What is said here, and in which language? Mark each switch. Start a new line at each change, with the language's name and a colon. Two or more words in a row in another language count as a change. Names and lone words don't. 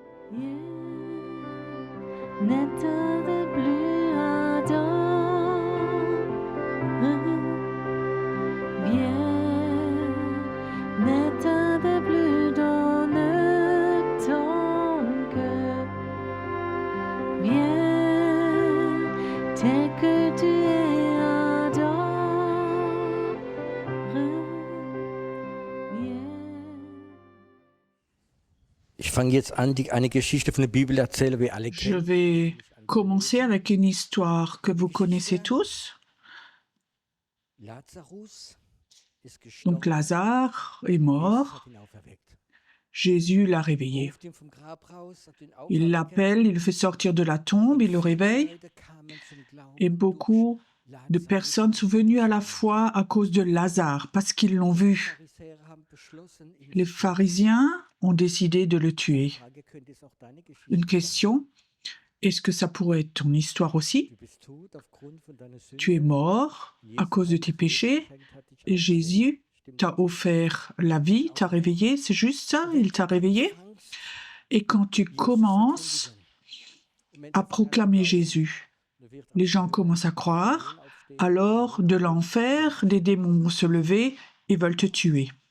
French: N'état de plus ardent, viens, n'état de plus dans ton cœur, viens, tel que tu es ardent, viens.
German: Ich fange jetzt an, eine Geschichte von der Bibel zu erzählen, wie alle
French: Je
German: kennen.
French: vais commencer avec une histoire que vous connaissez tous.
German: Lazarus ist
French: Donc
German: gestorben.
French: Lazare est
German: Jesus
French: mort,
German: hat ihn auferweckt.
French: Jésus l'a réveillé.
German: Ruft ihn vom Grab raus, hat ihn
French: Il
German: auferweckt.
French: l'appelle, il le fait sortir de la tombe, il le réveille.
German: Leute kamen zum Glauben
French: Et beaucoup de
German: durch
French: personnes sont venues à la foi à cause de Lazare, parce qu'ils l'ont vu.
German: Pharisäer haben beschlossen, ihn
French: Les
German: zu töten.
French: pharisiens ont décidé de le tuer.
German: Frage, könnte es auch deine Geschichte
French: Une
German: sein?
French: question, est-ce que ça pourrait être ton histoire aussi?
German: Du bist tot aufgrund von deiner Sünde.
French: Tu es mort à cause de tes péchés et Jésus t'a offert la vie, t'a réveillé, c'est juste ça, il t'a réveillé. Et quand tu commences à proclamer Jésus, les gens commencent à croire, alors de l'enfer, des démons vont se lever et veulent te tuer.